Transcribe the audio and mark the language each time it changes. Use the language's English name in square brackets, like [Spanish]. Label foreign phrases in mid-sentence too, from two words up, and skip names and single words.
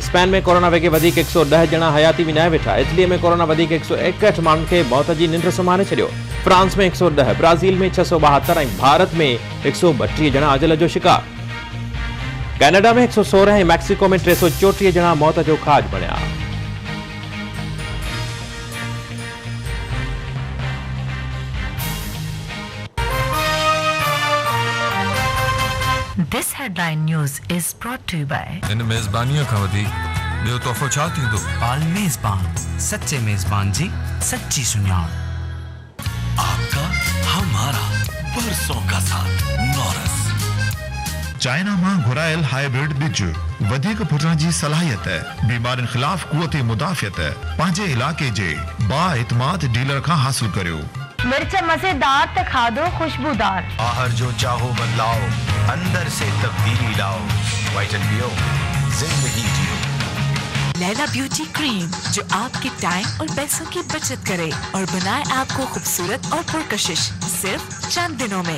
[Sindhi] स्पेन में कोरोना वेगे वधीक 110 ॼणा हयाती विञाए वेठा। इटलीअ में कोरोना वधीक 161 माण्हुनि खे मौत जी निंड सुम्हारे छॾियो। फ्रांस में 110, ब्राज़ील में 672 ऐं भारत में 132 ॼणा अजल जो शिकार। कैनेडा में 116 ऐं मैक्सिको में 334 ॼणा मौत जो खाज बणिया। [English] This headline news is brought to you by [Sindhi] इन मेज़बानीअ खां वधीक ॿियो तोहफ़ो छा थींदो? पाल मेज़बान, सच्चे मेज़बान जी सच्ची सुञाण। [Urdu] آپ کا ہمارا برسوں کا ساتھ نورس. [Sindhi] चाइना मां घुरायल हाइब्रिड बिज वधीक फुटण जी सलाहियत। बीमारियुनि ख़िलाफ़ क़ुव्वत मुदाफ़ियत पंहिंजे इलाके जे बाएतमाद डीलर खां हासिल करियो। मिर्च मज़ेदार त खाधो खुशबूदार। [Urdu] باہر جو چاہو بدلاؤ، اندر سے تبدیلی لاؤ. وائٹن پیو، زندگی جیو. لیلیٰ بیوٹی کریم جو آپ کے ٹائم اور پیسوں کی بچت کرے اور بنائے آپ کو خوبصورت اور پرکشش صرف چند دنوں میں.